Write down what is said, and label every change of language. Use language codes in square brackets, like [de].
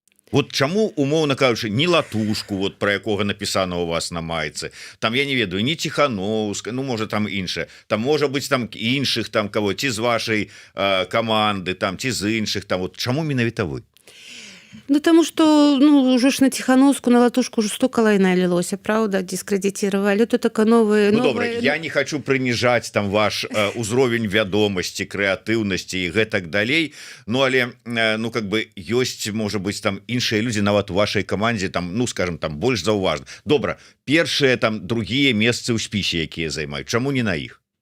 [be] Вот чаму, умоўна кажучы, не Латушку, вот про якога напісана у вас на майцы, там, я не ведаю, не Ціхановска, ну, можа, там іншае, там, можа быць, там іншых, там, кого, ці з вашай каманды, там, ці з іншых, там, вот чаму менавіта вы? [ru] Ну, тому что, ну, уже ж на Тихановску, на Латушку уже столько лайна лилось, правда, дискредитировали. Это такая новая... [be] Ну, добра, я не хочу прыніжаць там ваш узровень вядомасці, крэатыўнасці і гэтак далей, ну, але, ну, как бы, ёсць, можа быць, там іншыя людзі, нават у вашай камандзе, там, ну, скажем, там, больш заўважна. Добра, першыя, там, другія месцы ў спісе, якія займаюць, чаму не на іх?